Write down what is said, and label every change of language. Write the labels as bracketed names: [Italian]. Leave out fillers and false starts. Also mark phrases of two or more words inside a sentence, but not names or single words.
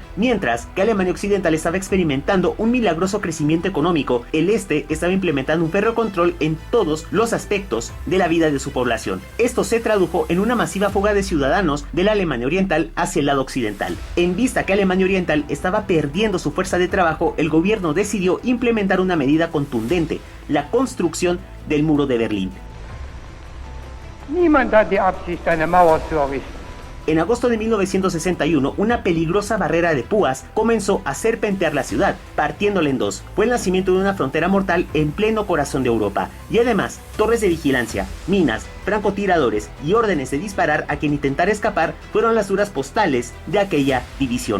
[Spanish] Mientras que Alemania Occidental estaba experimentando un milagroso crecimiento económico, el este estaba implementando un férreo control en todos los aspectos de la vida de su población. Esto se tradujo en una masiva fuga de ciudadanos de la Alemania Oriental hacia el lado occidental. En vista que Alemania Oriental estaba perdiendo su fuerza de trabajo, el gobierno decidió implementar una medida contundente: la construcción del muro de Berlín. [German] Niemand hat die Absicht, eine Mauer zu errichten. [Spanish] En agosto de 1961, una peligrosa barrera de púas comenzó a serpentear la ciudad, partiéndola en dos. Fue el nacimiento de una frontera mortal en pleno corazón de Europa. Y además, torres de vigilancia, minas, francotiradores y órdenes de disparar a quien intentara escapar fueron las duras postales de aquella división.